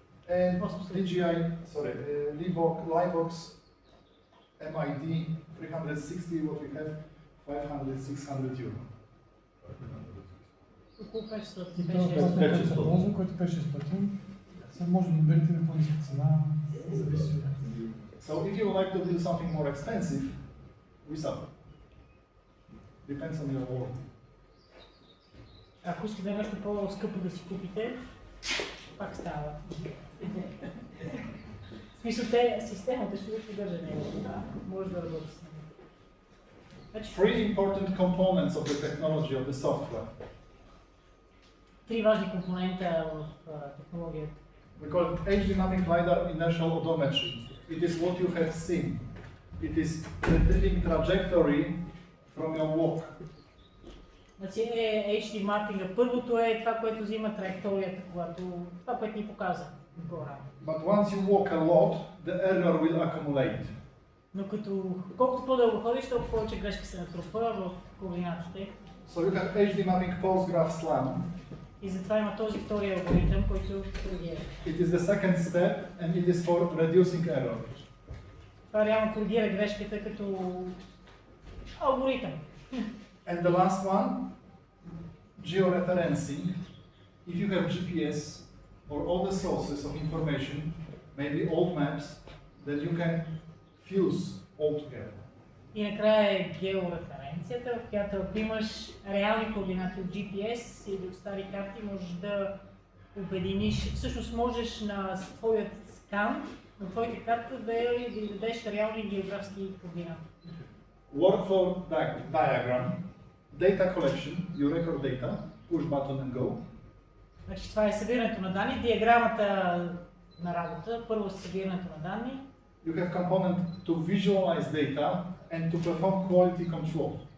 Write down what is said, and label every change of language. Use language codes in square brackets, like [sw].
[en] And DJI, Livox MID 360, what we have, 500-600 euro. [bg] Около 500. И това е който се ползва, който е 600. Сега може да наберете на по-ниска цена, зависи от. [en] So if you would like to do something more expensive, we sell. Depends on your wallet. [bg] Ако искате нещо по-скъпо да си купите, пак става. В смисъл, системата ще ви поддържа него. Може да работи с него. [en] Three important components of the technology of the software. [bg] Три важни компонента в технологията. [en] We call it HD mapping LiDAR inertial odometry. It is what you have seen. It is predicting trajectory from your walk. [bg] Значи HD мапинга. Първото е това, което взима траекторията, това, което ни показа по-рано. [en] But once you walk a lot, the error will accumulate. [bg] Но колкото по-дълго ходиш, толкова повече грешки се натрупва в координатите. [en] So you have HD mapping postgraph SLAM. [bg] И затова има този втори алгоритъм, който коригира. [en] It is the second step and it is for reducing error. [bg] Това реално коригира грешката като алгоритъм. [en] And the last one, georeferencing. If you have GPS or all the sources of information, maybe old maps, that you can fuse all together. [bg] И накрая е геореференцията, в която ако имаш реални координати от GPS или от стари карти, можеш да обединиш, всъщност можеш на твоят скан, на твоята карта да дадеш реални географски координати. [en] Workflow diagram, data collection, you record data, push button and go. [bg] Значи това е събирането на данни, диаграмата на работа, първо събирането на данни. [en] You have component to visualize data and to perform quality control.